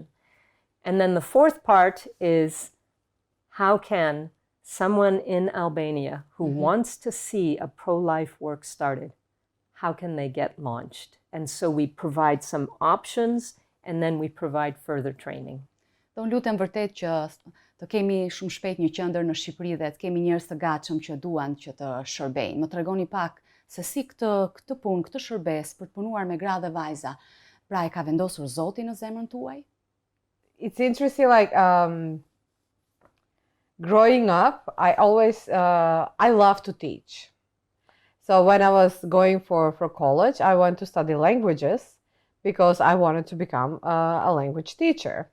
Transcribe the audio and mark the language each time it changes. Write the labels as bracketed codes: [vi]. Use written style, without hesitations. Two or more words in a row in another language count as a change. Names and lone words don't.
[en] And then the fourth part is, how can someone in Albania who wants to see a pro-life work started, how can they get launched? And so we provide some options, and then we provide further training. [sq] Do unë lutem vërtet që të kemi shumë shpejt një qendër në Shqipëri dhe të kemi njerëz të gatshëm që duan që të shërbejnë. Më tregoni pak se si këtë punë, këtë shërbes për të punuar me gra dhe vajza, pra e ka vendosur Zoti në zemrën tuaj? [en] It's interesting, like growing up, I always, I love to teach. So when I was going for college, I went to study languages because I wanted to become a language teacher.